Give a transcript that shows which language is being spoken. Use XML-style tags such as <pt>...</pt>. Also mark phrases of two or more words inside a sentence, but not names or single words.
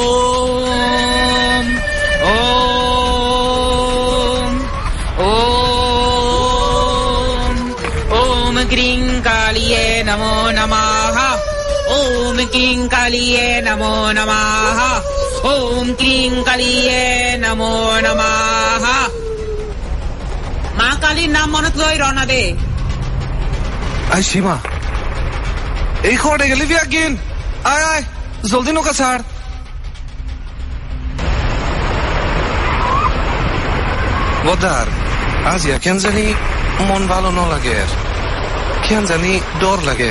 <sa>ॐ ॐ क्रीं कालिये नमो नमः ॐ क्रीं कालिये नमो नमः ॐ क्रीं कालिये नमो नमः</sa> <ctg>মা কালীর নাম মনত লই রওনা দে আই সীমা এই খড়ে গেলি বিয়াগিন আয় আয় জলদি নৌকা ছাড় বদার আজ কেন জানি মন ভালো ন লাগে কেন জানি ডর লাগে</ctg>